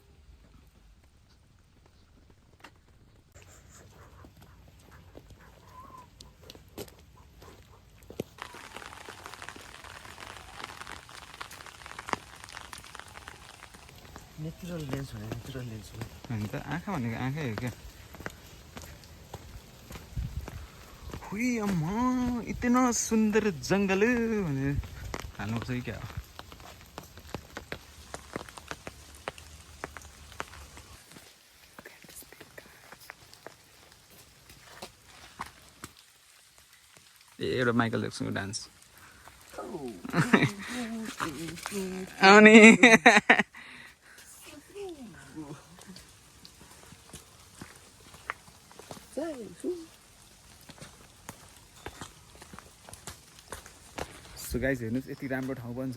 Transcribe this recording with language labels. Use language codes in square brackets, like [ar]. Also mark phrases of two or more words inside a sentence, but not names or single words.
[en] natural lens [ne] हो, [en] natural lens [ne] हो। अनि त आँखा भनेको आँखै हो क्या। [hi] हुई अम्मा इतना सुन्दर जङ्गल [ne] भनेर हाल्नुपर्छ कि क्या हो। एउटा माइकल ज्याक्सनको डान्स अनि [en] so guys [ne] हेर्नुहोस् यति राम्रो ठाउँ पनि छ।